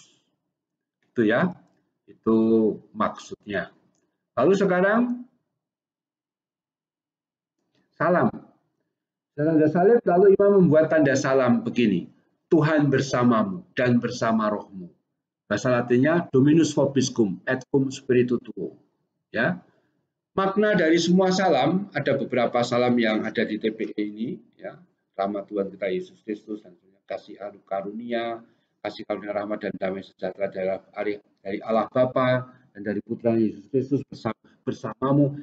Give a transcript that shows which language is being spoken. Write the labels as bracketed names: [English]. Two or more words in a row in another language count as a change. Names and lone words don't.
[Indonesian] Itu ya, itu maksudnya. Lalu sekarang salam. Tanda salib lalu imam membuat tanda salam begini. Tuhan bersamamu dan bersama rohmu. Bahasa Latinnya [Latin] Dominus vobiscum et cum spiritu tuo. [Indonesian] Ya. Makna dari semua salam, ada beberapa salam yang ada di TPE ini, ya. Rahmat Tuhan kita Yesus Kristus dan kasih karunia, rahmat dan damai sejahtera dari Allah Bapa dan dari Putra Yesus Kristus bersamamu.